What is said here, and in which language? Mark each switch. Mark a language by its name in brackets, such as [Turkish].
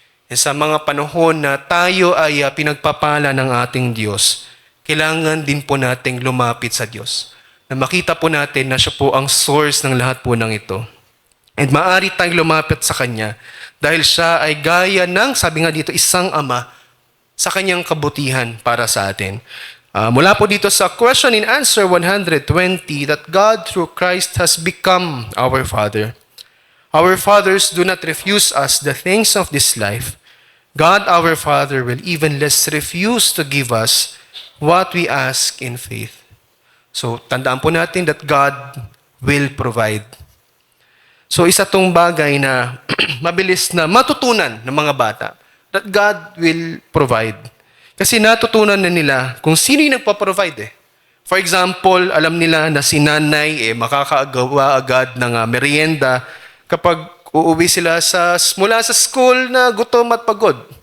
[Filipino] And sa mga panahon na tayo ay pinagpapala ng ating Diyos, kailangan din po nating lumapit sa Diyos. Na makita po natin na siya po ang source ng lahat po ng ito. And maaari tayong lumapit sa Kanya dahil siya ay gaya ng, sabi nga dito, isang ama sa Kanyang kabutihan para sa atin. Mula po dito sa [English] question and answer 120, that God through Christ has become our Father. Our fathers do not refuse us the things of this life. God, our Father, will even less refuse to give us what we ask in faith. So, [Filipino] tandaan po natin [English] that God will provide. [Filipino] So, isa tong bagay na mabilis na matutunan ng mga bata, [English] that God will provide. [Filipino] Kasi natutunan na nila kung sino yung nagpa-provide. [English] For example, [Filipino] alam nila na si nanay makakagawa agad ng merienda kapag uuwi sila mula sa school na gutom at pagod.